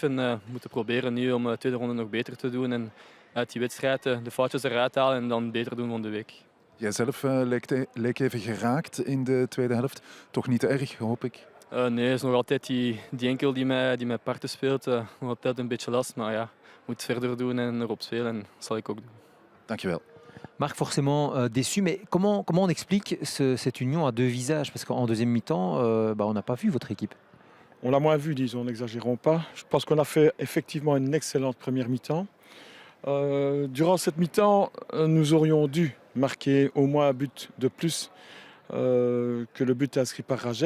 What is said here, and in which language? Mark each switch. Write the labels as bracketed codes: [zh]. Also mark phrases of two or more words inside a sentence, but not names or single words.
[nl] En we moeten proberen nu om de tweede ronde nog beter te doen. En uit die wedstrijd de foutjes eruit halen en dan beter doen van de week. Jijzelf leek even geraakt in de tweede helft. Toch niet te erg, hoop ik. Nee, het is nog altijd die enkel die mij parten speelt. Nog altijd een beetje last. Maar ja, moet verder doen en erop spelen. En dat zal ik ook doen. Dankjewel. [fr] Marc, forcément déçu, mais comment on explique cette union à 2 visages? Parce qu'en deuxième mi-temps, on n'a pas vu votre équipe. On l'a moins vu, disons, n'exagérons pas. Je pense qu'on a fait effectivement une excellente première mi-temps. Durant cette mi-temps, nous aurions dû marquer au moins un but de plus que le but inscrit par Ragel.